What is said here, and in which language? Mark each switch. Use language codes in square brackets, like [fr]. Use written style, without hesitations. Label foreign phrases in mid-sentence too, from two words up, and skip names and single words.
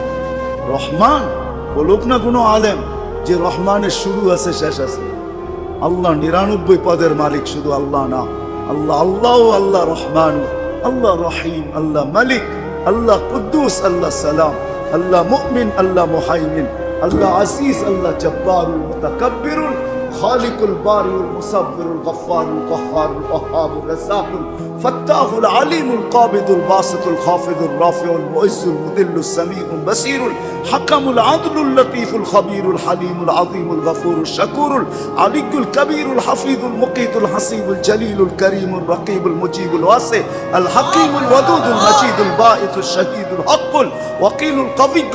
[bn] রহমান বলুক না কোনো আলেম যে রহমানের শুরু আছে শেষ আছে। আল্লাহ 99 পদের মালিক, শুধু আল্লাহ না। [ar] الله الله، الله الرحمن، الله الرحيم، الله المالك، الله القدوس، الله السلام، الله المؤمن، الله المهيمن، الله العزيز، الله الجبار المتكبر الخالق البارئ المصور الغفار القهار الوهاب الرزاق الفتاح العليم القابض الباسط الخافض الرافع المعز المذل السميع البصير الحكم العدل اللطيف الخبير الحليم العظيم الغفور الشكور العلي الكبير الحفيظ المقيت الحسيب الجليل الكريم الرقيب المجيب الواسع الحكيم الودود المجيد الباعث الشهيد الحق الوكيل القوي